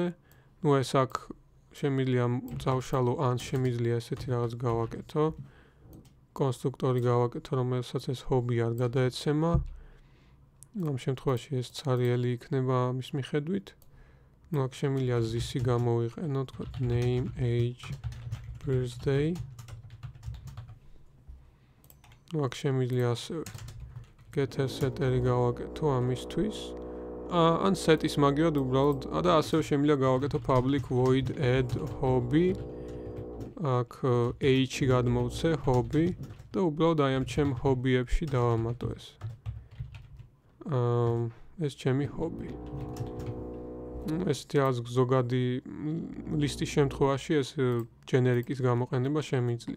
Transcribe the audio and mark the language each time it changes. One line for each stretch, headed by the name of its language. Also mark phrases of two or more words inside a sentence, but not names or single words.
Georgian: ნუ ეს აქ შემიძლია წავშალო ან შემიძლია ესეთი რაღაც გავაკეთო. კონსტრუქტორი გავაკეთო, რომელსაც ეს ჰობი არ გადაეცემა. ამ შემთხვევაში ეს წარიელი იქნება ამის მიხედვით. ნუ აქ შემიძლია this-ი გამოვიყენო, თქვა
English: name, age, birthday.
Georgian: ნუ აქ შემიძლია ასევე
English: getter setter-
Georgian: ი გავაკეთო ამისთვის. ან set-ის მაგივრად უბრალოდ და ასევე შემიძლია გავაკეთო
English: public void add hobby.
Georgian: აქ h-ი გადმოვცე hobby და უბრალოდ აი ამ ჩემ hobby-ებში დავამატო ეს. ეს ჩემი hobby. ეს თავს ზოგადი ლისტის შემთხვევაში ეს generic-ის გამოყენება შემიძლია.